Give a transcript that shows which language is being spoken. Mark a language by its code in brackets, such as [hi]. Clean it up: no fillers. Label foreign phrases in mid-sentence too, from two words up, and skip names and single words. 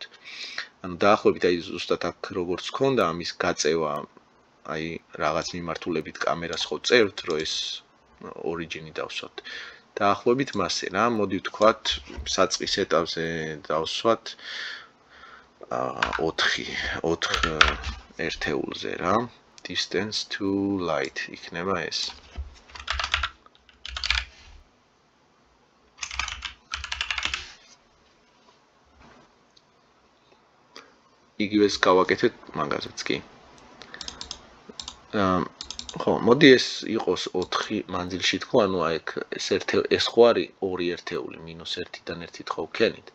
[ka] ანუ დაახლოებით აი ზუსტად აქ როგორც გქონდა ამის გაწევა, აი რაღაც მიმართულებით კამერას ხო წერთ, რომ ეს origin-ი დავსვათ. დაახლოებით მასე რა, მოდი ვთქვათ, საწყის ეტაპზე დავსვათ 4 ერთეულზე რა. [en] Distance to light [ka] იქნება ეს. იგივეს გავაკეთეთ მაგაზეც კი. ხო, მოდი ეს იყოს 4 მანძილში თქო, ანუ აი ეს ხო არის 2 ერთეული -1-დან 1-ით ხო ვქენით.